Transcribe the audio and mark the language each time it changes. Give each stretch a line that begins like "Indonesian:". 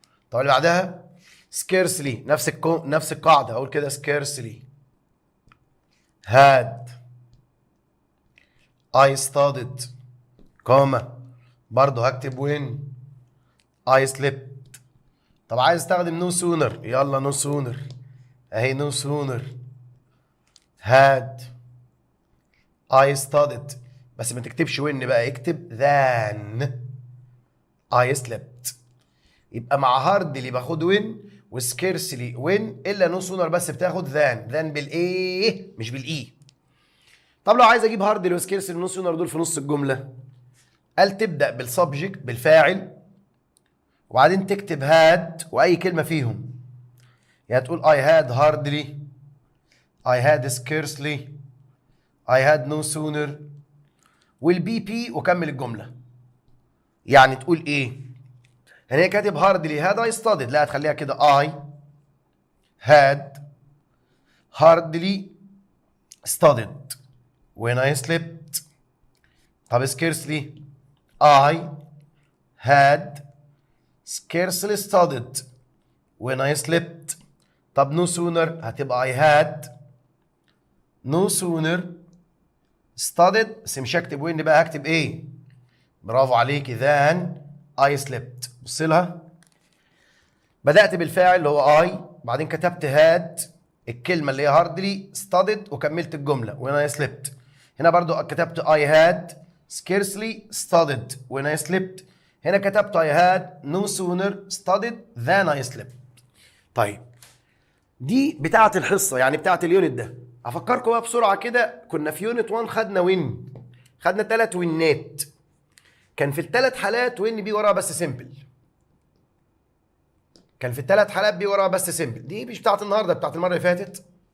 Arabic: طب اللي بعدها scarcely نفس القاعده اقول كده
English: scarcely had I studied
Arabic: كوما برضه هكتب
English: when I slept.
Arabic: طب عايز استخدم no sooner يلا no sooner اهي
English: no sooner had I studied
Arabic: بس ما تكتبش when بقى اكتب
English: than I slept.
Arabic: يبقى مع هاردلي باخد when وسكيرسلي when الا no sooner بس بتاخد than بالايه مش بالاي. طب لو عايز اجيب هاردلي وسكيرسلي ونو سونر دول في نص الجمله قال تبدا بالسبجكت بالفاعل وبعدين تكتب هاد واي كلمه فيهم. يعني تقول
English: I had hardly I had scarcely I had no sooner
Arabic: والبي بي وكمل الجمله. يعني تقول ايه؟ يعني هي كاتب
English: hardly had I studied
Arabic: لا هتخليها كده
English: I had hardly studied when I slept.
Arabic: طب
English: scarcely I had scarcely studied when I slept.
Arabic: طب no sooner هتبقى
English: I had no sooner studied
Arabic: بس مش هكتب وين بقى هكتب ايه؟ برافو عليكي
English: than I slept.
Arabic: بص لها بدأت بالفاعل اللي هو I بعدين كتبت had الكلمة اللي هي hardly studied وكملت الجملة
English: when I slept.
Arabic: هنا برضو كتبت
English: I had scarcely studied when I slept.
Arabic: هنا كتبت
English: I had no sooner studied than I slept.
Arabic: طيب دي بتاعة الحصة يعني بتاعة اليونت ده. أفكركم بقى بسرعة كده كنا في يونت 1 خدنا وين خدنا 3 وينات. كان في ال3 حالات وين بي وراها بس سيمبل. كان في ال3 حالات بي وراها بس سيمبل. دي مش بتاعة النهارده بتاعة المرة اللي فاتت.